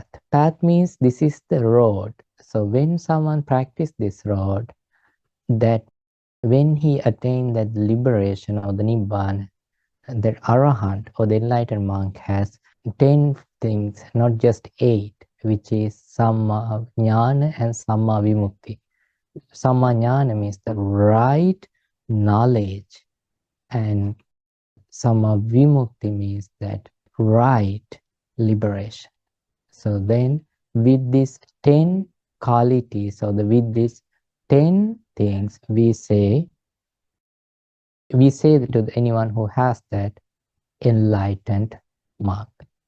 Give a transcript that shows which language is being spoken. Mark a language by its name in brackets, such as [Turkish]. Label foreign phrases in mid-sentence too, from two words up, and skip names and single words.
[English] Path means this is the road. So when someone practice this road, that when he attain that liberation or the nibbana, that arahant or the enlightened monk has 10 things, not just 8, which is [Pali] samma jnana [English] and [Pali] samma vimukti. Samma jnana [English] means the right knowledge, and [Pali] samma vimukti [English] means that right liberation. So then with these 10 qualities, or with these 10 things, we say to anyone who has that, enlightened monk.